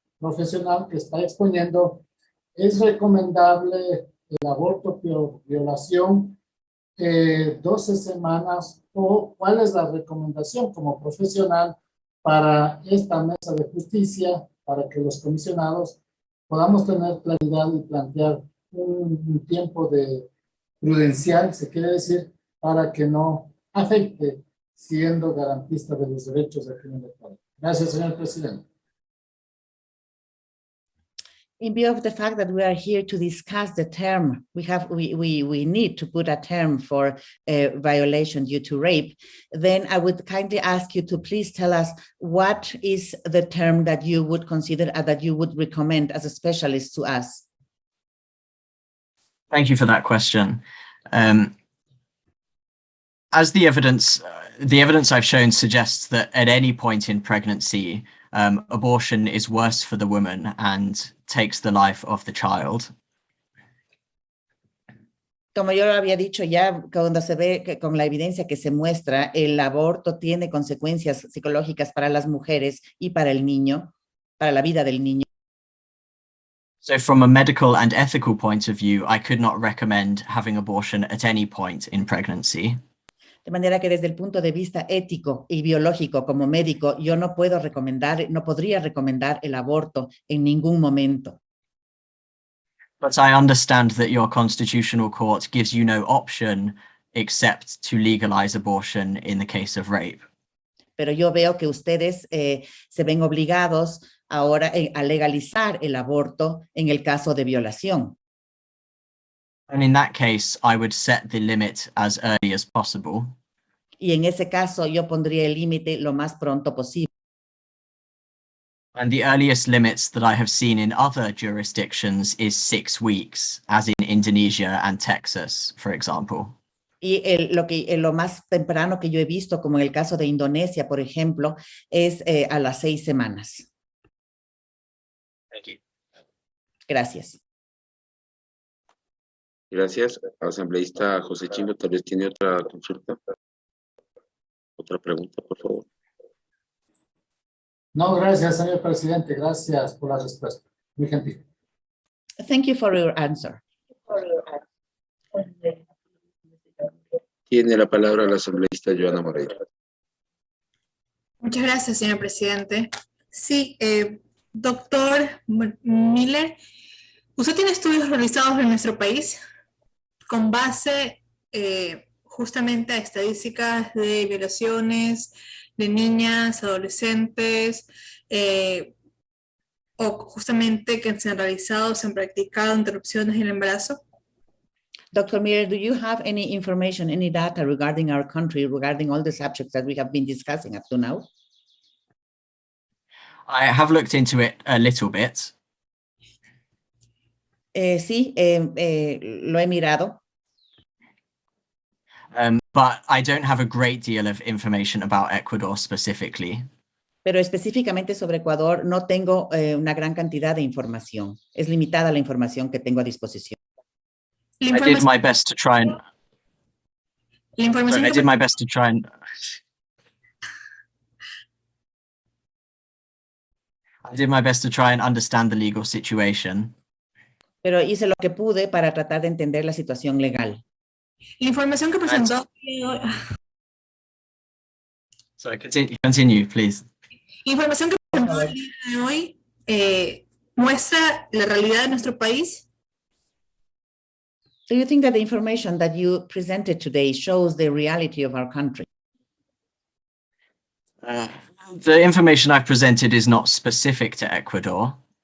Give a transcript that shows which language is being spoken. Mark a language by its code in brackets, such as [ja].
[es] profesional que está exponiendo, ¿es recomendable el aborto por violación 12 semanas o cuál es la recomendación como profesional para esta mesa de justicia, para que los comisionados podamos tener claridad y plantear un tiempo de prudencial, se quiere decir, para que no afecte siendo garantista de los derechos de quien le paga? Gracias, señor presidente. [en] In view of the fact that we are here to discuss the term, we need to put a term for violation due to rape, then I would kindly ask you to please tell us what is the term that you would consider and that you would recommend as a specialist to us. Thank you for that question. As the evidence I've shown suggests that at any point in pregnancy, abortion is worse for the woman and takes the life of the child. [es] Como yo lo había dicho ya, cuando se ve que con la evidencia que se muestra, el aborto tiene consecuencias psicológicas para las mujeres y para el niño, para la vida del niño. [en] So from a medical and ethical point of view, I could not recommend having abortion at any point in pregnancy. [es] De manera que desde el punto de vista ético y biológico como médico, yo no podría recomendar el aborto en ningún momento. [en] But I understand that your constitutional court gives you no option except to legalize abortion in the case of rape. [es] Pero yo veo que ustedes se ven obligados ahora a legalizar el aborto en el caso de violación. [en] And in that case, I would set the limit as early as possible. [es] Y en ese caso, yo pondría el límite lo más pronto posible. [en] And the earliest limits that I have seen in other jurisdictions is 6 weeks, as in Indonesia and Texas, for example. [es] Y lo más temprano que yo he visto, como en el caso de Indonesia, por ejemplo, es a las 6 semanas. [en] Thank you. [es] Gracias. Gracias. Asambleísta José Chimbo, tal vez tiene otra consulta. Otra pregunta, por favor. No, gracias, señor presidente. Gracias por la respuesta. Muy gentil. [en] Thank you for your answer. [es] Tiene la palabra la asambleísta Joana Moreira. Muchas gracias, señor presidente. Sí, doctor Miller, usted tiene estudios realizados en nuestro país con base justamente a estadísticas de violaciones de niñas, adolescentes, o justamente que se han realizado, se han practicado interrupciones del embarazo. [en] Dr. Miller, do you have any information, any data regarding our country, regarding all the subjects that we have been discussing up to now? I have looked into it a little bit. [es] Sí, lo he mirado. [en] But I don't have a great deal of information about Ecuador specifically. [es] Pero específicamente sobre Ecuador no tengo una gran cantidad de información. Es limitada la información que tengo a disposición. [en] I did my best to try and... I did my best to try and... I did my best to try and understand the legal situation. [es] Pero hice lo que pude para tratar de entender la situación legal. La información que presentó... [en] Sorry, continue, please. [es] La información que presentó el día de hoy muestra la realidad de nuestro país. [en] Do you think that the information that you presented today shows the reality of our country? The information I've presented is not specific to Ecuador.